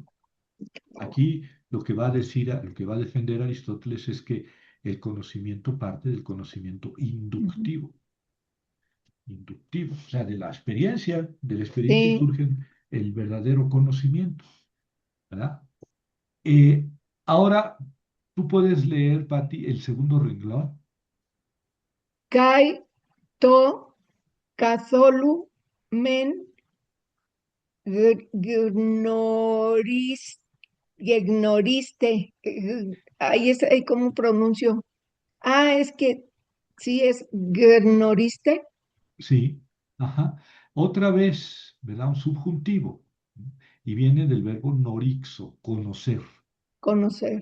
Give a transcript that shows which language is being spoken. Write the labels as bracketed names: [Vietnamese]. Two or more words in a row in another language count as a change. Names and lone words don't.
[Spanish] Aquí lo que va a decir, lo que va a defender Aristóteles es que el conocimiento parte del conocimiento Ujú. inductivo, o sea, de la experiencia Sí, surge el verdadero conocimiento, ¿verdad? Eh, Ahora, tú puedes leer, Pati, el segundo renglón. [Greek] καὶ, τὸ, καθόλου, μὲν, γνωρις, ιγνωριστε. [Spanish] Ahí es, ahí cómo pronuncio. Ah, es que sí es gnoriste, Sí, ajá. Otra vez, ¿verdad? Un subjuntivo. Y viene del verbo norixo, conocer, conocer.